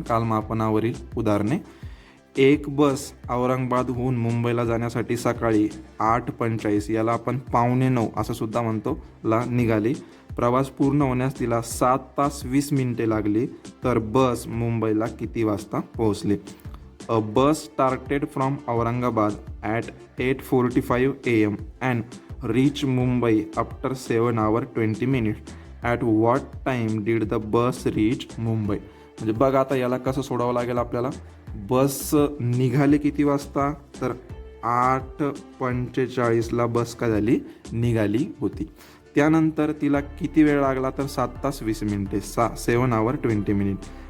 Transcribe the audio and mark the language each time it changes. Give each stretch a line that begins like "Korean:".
Marathi: कालमापनावरील उदाहरणे. एक बस औरंगाबादहून मुंबईला जाण्यासाठी सकाळी 8:45 याला आपण 8:45 असं सुद्धा म्हणतो ला निघाली. प्रवास पूर्ण होण्यास तिला 7 तास 20 मिनिटे लागली. तर बस मुंबईला किती वाजता पोहोचली.
English: A bus started from Aurangabad at 8:45 a.m. and reached Mumbai after 7 hours 20 minutes. At what time did the bus reach Mumbai?
Marathi: म्हणजे बघा आता याला कसं सोडावं लागेल आपल्याला. बस निघाली किती वाजता, तर 8:45ला बस काय झाली, निघाली होती. त्यानंतर तिला किती वेळ लागला, तर 7 तास 20 मिनिटे,
English: 7 hours 20 minutes.